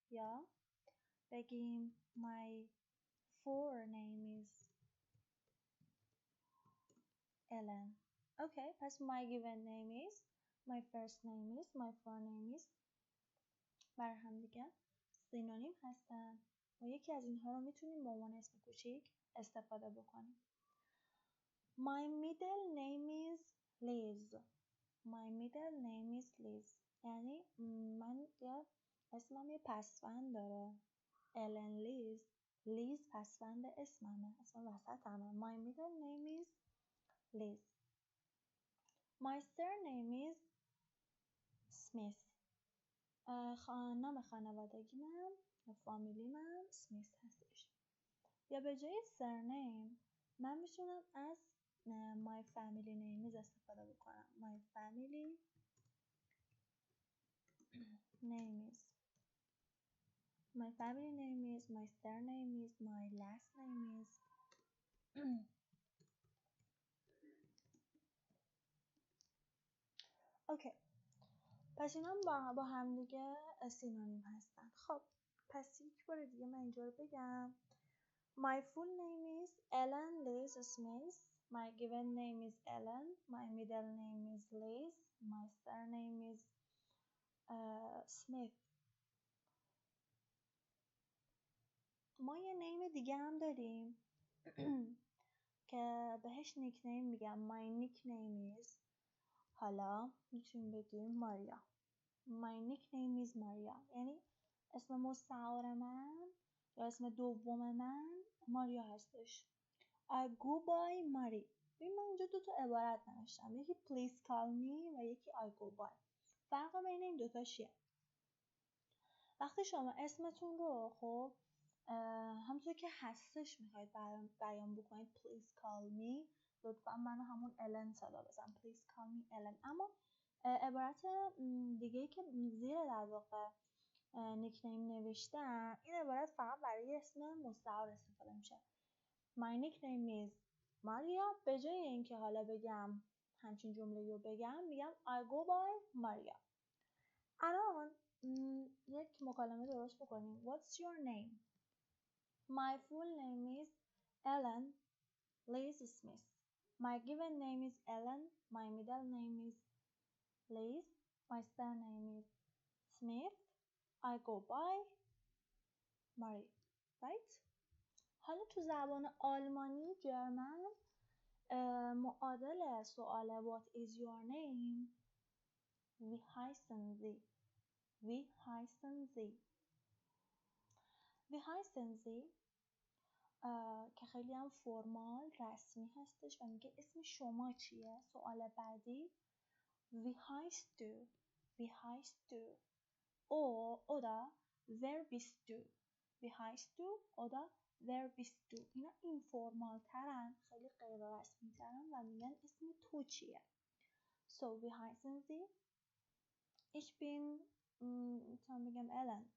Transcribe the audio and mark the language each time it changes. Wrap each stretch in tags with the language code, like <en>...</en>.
<fa>یا بگیم</fa> <en>my forename is Ellen.</en> <fa>Okay, پس</fa> <en>my given name is, my first name is, my forename is</en> <fa>بر هم دیگه سینونیم هستن و یکی از اینها رو میتونیم به عنوان اسم کوچیک استفاده بکنیم.</fa> <en>My middle name is Liz. My middle name is Liz.</en> <fa>یعنی من اسمم یه پسوند داره.</fa> <en>Ellen Liz.</en> <fa>Liz پسوند اسممه. اسم وسطمه.</fa> <en>My middle name is Liz. My surname is Smith.</en> <fa>نام خانوادگی من یا فامیلی من سمیث هستش. یا به جای surname من میتونم از</fa> <en>my family names</en> <fa>استفاده بکنم.</fa> <en>My family name is, my family name is, my surname is, my last name is.</en> <fa>اوکی. پس اینا با هم دیگه سینونیم هستن. خب پس یک بار دیگه من اینجا رو بگم.</fa> <en>My full name is Ellen Liz Smith. My given name is Ellen. My middle name is Liz. My surname is Smith.</en> <fa>ما یه نیم دیگه هم داریم که بهش نیکنیم میگم.</fa> <en>My nickname is,</en> <fa>حالا میتونیم بگیم ماریا.</fa> <en>My nickname is Maria.</en> <fa>یعنی اسم مستعار من یا اسم دوم من ماریا هستش.</fa> <en>I go by Mari.</en> <fa>ببین من اینجا 2 تا عبارت نوشتم. یکی</fa> <en>please call me</en> <fa>و یکی</fa> <en>I go by.</en> <fa>فرق بین این 2 تا چیه؟ وقتی شما اسمتون رو خب همونطور که هستش میخواید بیان بکنید</fa> <en>please call me،</en> <fa>لطفا منو همون الن صدا بزن.</fa> <en>please call me Ellen.</en> <fa>اما عبارت دیگه‌ای که زیر در واقع نیکنیم نوشتم، این عبارت فقط برای اسم مستعار استفاده میشه.</fa> <en>My nickname is Maria.</en> <fa>به جای اینکه حالا بگم همچین جمله رو بگم میگم</fa> <en>I go by Maria.</en> <fa>الان یک مکالمه درست بکنیم.</fa> <en>What's your name? My full name is Ellen Liz Smith. My given name is Ellen. My middle name is Liz. My surname is Smith. I go by Mari. Right?</en> <fa>حالا تو زبان آلمانی جرمن معادل سوال</fa> <en>What is your name?</en> <de>Wie heißen Sie? Wie heißen Sie? Wie heißen Sie?</de> <fa>که خیلی هم فرمال رسمی هستش و میگه اسم شما چیه؟ سوال بعدی</fa> <de>Wie heißt du? Wie heißt du? oder wer bist du. Wie heißt du oder wer bist du.</de> <fa>اینا اینفورمال ترن، خیلی غیر رسمی ترن و میگن اسم تو چیه.</fa> <de>So wie heißen Sie. Ich bin</de> <fa>میتونم بگم</fa> <de>Ellen.</de>